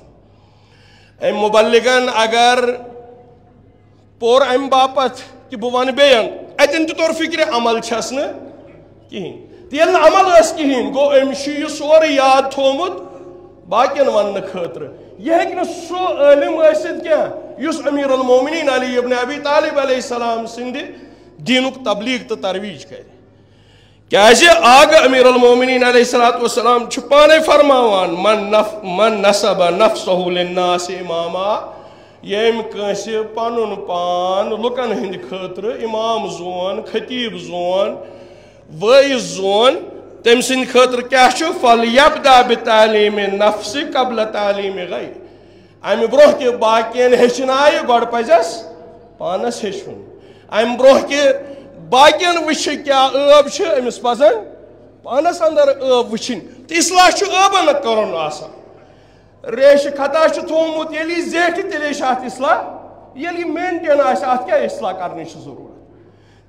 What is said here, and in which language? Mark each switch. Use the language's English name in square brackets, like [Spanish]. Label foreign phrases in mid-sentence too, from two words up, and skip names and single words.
[Kashmiri] أمۍ مُبلِغن اگر پوٚر امہِ باپتھ کہِ بہٕ ونہٕ بیٚین اتٮ۪ن تہِ توٚر فِکرِ عمل چھس نہٕ کِہیٖنۍ تہٕ ییٚلہِ نہٕ عمل ٲس کِہیٖنۍ گوٚو أمِس چھُ یہِ سورُے یاد تھوٚومُت باقین وننہٕ خٲطرٕ. یہِ ہیٚکہِ نہٕ سُہ عٲلِم ٲسِتھ کینٛہہ یُس امیٖر المومنیٖن علی ابن ابی طالب [Arabic] علیہ السلام [Kashmiri] سٕنٛدِ دیٖنُک تبلیغ تہٕ ترویج کرِ. کیازِ آگ امیر المومنین [Arabic] علیہ الصلوۃ والسلام [Kashmiri] چھُ پانے فرماوان [Arabic] من نصب نفسہ للناس اماما [Kashmiri] یم کٲنٛسہِ پنُن پان لُکن ہٕنٛدِ خٲطرٕ امام زون خطیب زون وٲعظ زون تٔمۍ سٕنٛدِ خٲطرٕ کیاہ چھُ [Arabic] فلیبدا بتعلیٖمِ نفس قبل تعلیٖمِ غیر [Kashmiri] امہِ برونٛہہ کہِ باقین ہیٚچھنایہِ گۄڈٕ پزٮ۪س پانس ہیٚچھُن امہِ برونٛہہ کہِ باقین وٕچھِ کیاہ ٲب چھِ أمِس پزن پانس اندر ٲب وٕچھِنۍ تہٕ اصلاح چھُ ٲبن کرُن آسان ریشہِ خطا چھُ تھوٚومُت ییٚلہِ یہِ زیٹھِ تیٚلے چھُ اتھ اصلاح ییٚلہِ یہِ مینٹین آسہِ اتھ کیاہ اصلاح کرنٕچ چھِ ضروٗرت